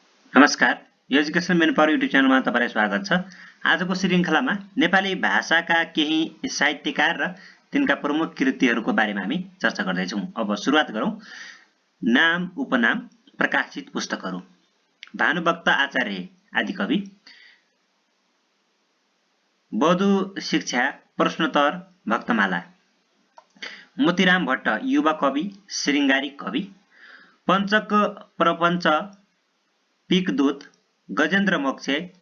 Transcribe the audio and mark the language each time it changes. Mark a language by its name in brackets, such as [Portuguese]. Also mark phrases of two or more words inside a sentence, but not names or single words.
[Nepali] नमस्कार, एजुकेसन मेन पावर युट्युब च्यानलमा तपाईलाई स्वागत छ। आजको श्रृङ्खलामा नेपाली भाषाका केही साहित्यकार र तिनका प्रमुख कृतिहरूको बारेमा हामी चर्चा गर्दैछौँ। अब सुरुवात गरौँ। नाम उपनाम प्रकाशित पुस्तकहरू। भानुभक्त आचार्य आदिकवि, बधु शिक्षा प्रश्नोत्तर भक्तमाला, मोतीराम भट्ट युवा कवि श्रृङ्गारिक कवि, पञ्चक प्रपञ्च पिकदूत, गजेन्द्र मोक्ष,